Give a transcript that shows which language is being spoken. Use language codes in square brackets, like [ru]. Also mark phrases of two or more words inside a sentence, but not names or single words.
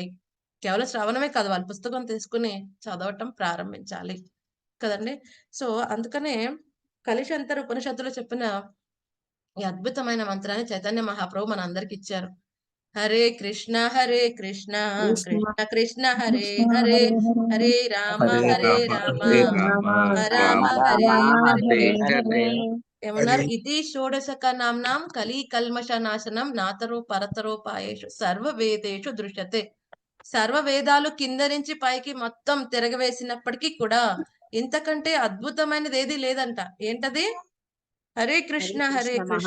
[te] కేవలం శ్రవణమే కాదు, వాళ్ళ పుస్తకం తీసుకొని చదవటం ప్రారంభించాలి. కదండీ! సో, అందుకనే కలిశంతర ఉపనిషత్తులో చెప్పిన ఈ అద్భుతమైన మంత్రాన్ని చైతన్య మహాప్రభు మనందరికిచ్చారు. హరే కృష్ణ కృష్ణ కృష్ణ కృష్ణ హరే కృష్ణ హరే, హరే హరే హరే రామ హరే రామ, హరే రామ రామ హరే రామ హరే. హరే హరే. ఏమన్నారు? [sa] ఇది షోడశక నామ్నాం కలి కల్మష నాశనం నాతరో పరతరోపాయేషు సర్వ వేదేషు దృశ్యతే. [te] సర్వ వేదాలు కింద నుంచి పైకి మొత్తం తిరగవేసినప్పటికీ కూడా ఇంతకంటే అద్భుతమైనది ఏది లేదంట. ఏంటది? హరే కృష్ణ కృష్ణ